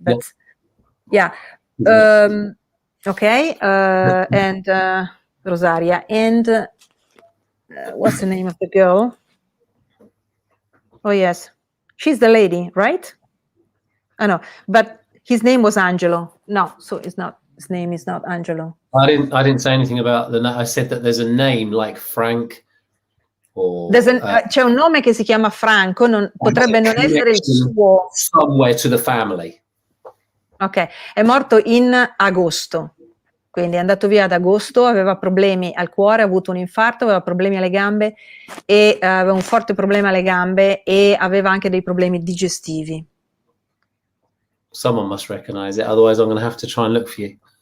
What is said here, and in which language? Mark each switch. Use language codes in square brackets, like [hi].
[en] But yeah, okay, and Rosaria, and what's the name of the girl? Oh yes, she's the lady, right? I know, but his name was Angelo. No, so it's not. His name is not Angelo. I didn't say anything about I said that there's a name like Frank. [it] C'è un nome che si chiama Franco, potrebbe non essere il suo. [en] Somewhere to the family. [it] Ok, è morto in agosto, quindi è andato via ad agosto, aveva problemi al cuore, ha avuto un infarto, aveva problemi alle gambe e aveva un forte problema alle gambe e aveva anche dei problemi digestivi. [en] Someone must recognize it, otherwise I'm going to have to try and look for you.